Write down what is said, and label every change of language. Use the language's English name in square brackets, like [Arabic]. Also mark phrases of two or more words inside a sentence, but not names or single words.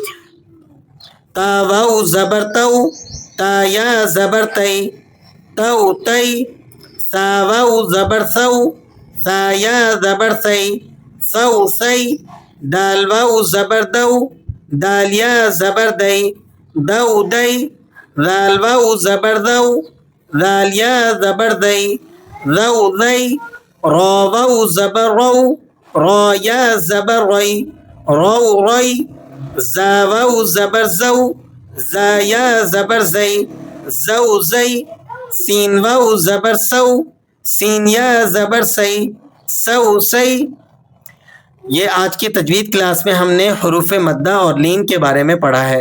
[Urdu] تا واو زبر تو، تا یا زبر تئی، تو تئی، سا واو زبر سو، سا یا زبر سئی، سو سئی، دال واو زبر دو، دال یا زبر دئی، دو دئی، ذال واو زبر دو، ذال یا زبر دئی، رو دئی، را واو زبر رو، را یا زبر رئی، رو رئی، زا واو زبر زو، زا یا زبر زئی، زو زئی، سین واو زبر سو، سین یا زبر سئی، سو سئی۔ یہ آج کی تجوید کلاس میں ہم نے حروف مدہ اور لین کے بارے میں پڑھا ہے۔